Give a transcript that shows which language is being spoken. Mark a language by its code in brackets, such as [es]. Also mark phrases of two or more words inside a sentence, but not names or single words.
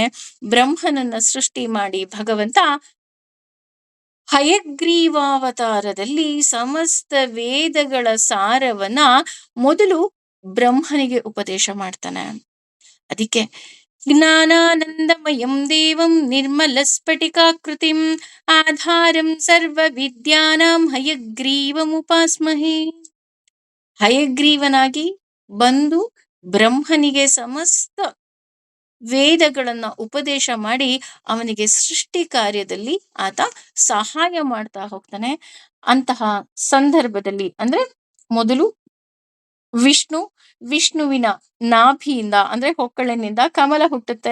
[kn] ಬ್ರಹ್ಮನನ್ನ ಸೃಷ್ಟಿ ಮಾಡಿ ಭಗವಂತ ಹಯಗ್ರೀವಾವತಾರದಲ್ಲಿ ಸಮಸ್ತ ವೇದಗಳ ಸಾರವನ್ನ ಮೊದಲು ಬ್ರಹ್ಮನಿಗೆ ಉಪದೇಶ ಮಾಡ್ತಾನೆ. [sa] ಅದಕ್ಕೆ ಜ್ಞಾನಾನಂದಮಯಂ ದೇವಂ ನಿರ್ಮಲ ಸ್ಫಟಿಕಾಕೃತಿಂ ಆಧಾರಂ ಸರ್ವ ವಿದ್ಯಾನಾಂ ಹಯಗ್ರೀವಮುಪಾಸ್ಮಹೇ. [kn] ಹಯಗ್ರೀವನಾಗಿ ಬಂದು ಬ್ರಹ್ಮನಿಗೆ ಸಮಸ್ತ ವೇದಗಳನ್ನ ಉಪದೇಶ ಮಾಡಿ ಅವನಿಗೆ ಸೃಷ್ಟಿ ಕಾರ್ಯದಲ್ಲಿ ಆತ ಸಹಾಯ ಮಾಡ್ತಾ ಹೋಗ್ತಾನೆ. ಅಂತಹ ಸಂದರ್ಭದಲ್ಲಿ ಅಂದ್ರೆ ಮೊದಲು ವಿಷ್ಣುವಿನ ನಾಭಿಯಿಂದ ಅಂದ್ರೆ ಹೊಕ್ಕಳಿನಿಂದ ಕಮಲ ಹುಟ್ಟುತ್ತೆ.